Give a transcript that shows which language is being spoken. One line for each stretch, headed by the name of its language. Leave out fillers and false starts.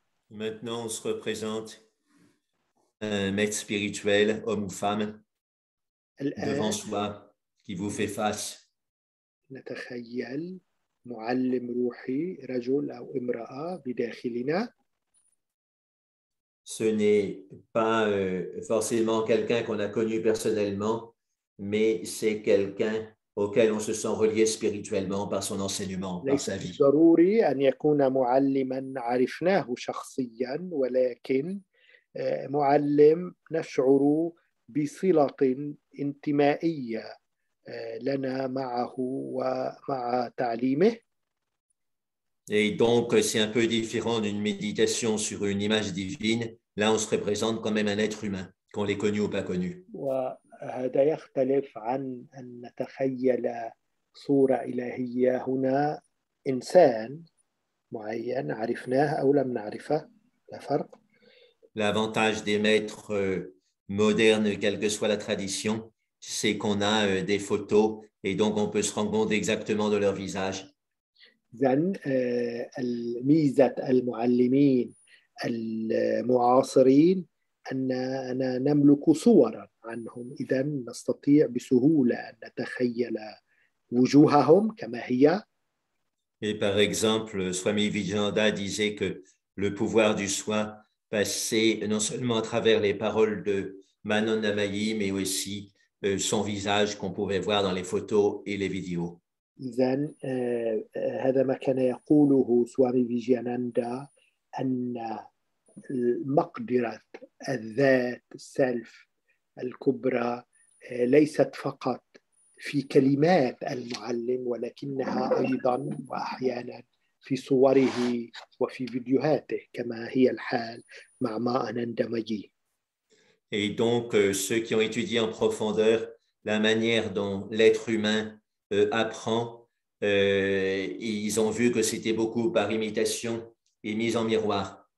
French: Maintenant, on se représente un maître spirituel, homme ou femme, devant soi, qui vous fait face.
Arabic: نتخيل معلم روحي رجل أو امرأة بداخلنا.
French: Ce n'est pas forcément quelqu'un qu'on a connu personnellement, mais c'est quelqu'un auquel on se sent relié spirituellement par son enseignement, par sa vie.
Arabic: ضروري أن يكون معلما عرفناه شخصيا ولكن معلم نشعر بصلة انتمائية لنا معه ومع تعليمه.
French: Et donc, c'est un peu différent d'une méditation sur une image divine. Là, on se représente quand même un être humain, qu'on l'ait connu ou pas connu.
Arabic: وهذا يختلف عن أن نتخيل صورة إلهية. هنا إنسان معين عرفناه أو لم نعرفه، لا فرق.
French: L'avantage des maîtres modernes, quelle que soit la tradition, c'est qu'on a des photos et donc on peut se rendre compte exactement de leur visage.
Arabic: إذن الميزة المعلمين المعاصرين أننا نملك صورا عنهم، إذن نستطيع بسهولة أن نتخيل وجوههم كما هي.
French: Et par exemple, Swami Vivekananda disait que le pouvoir du soin passait non seulement à travers les paroles de Manon Damayi, mais aussi son visage qu'on pouvait voir dans les photos et les vidéos.
Arabic: إذن هذا ما كان يقوله سوامي فيجياناندا، أن مقدرة الذات السلف الكبرى ليست فقط في كلمات المعلم، ولكنها أيضا وأحيانا في صوره وفي فيديوهاته كما هي الحال مع ما أنندمجي.
French: Et donc, ceux qui ont étudié en profondeur la manière dont l'être humain apprend, ils ont vu que c'était beaucoup par imitation et mise en miroir.